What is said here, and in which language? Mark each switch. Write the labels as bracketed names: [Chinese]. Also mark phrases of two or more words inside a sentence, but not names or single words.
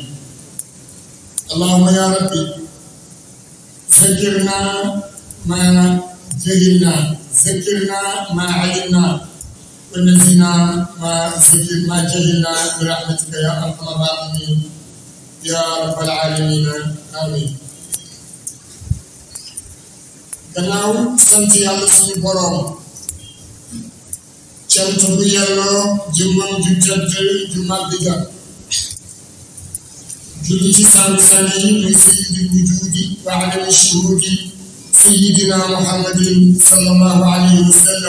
[Arabic] اللهم يا ربي ذكرنا ما جهلنا، ذكرنا ما علمنا، ونزلنا ما جهلنا برحمتك يا أرحم الراحمين يا رب العالمين آمين. [Wolof] gannaaw sant yàlla suñu borom cant bu yelloo jëmmam ju tedd ju màgg ja julli ci sang-sang yi muy [Arabic] سيد الوجود وعالم الشهود سيدنا محمد صلى الله عليه وسلم.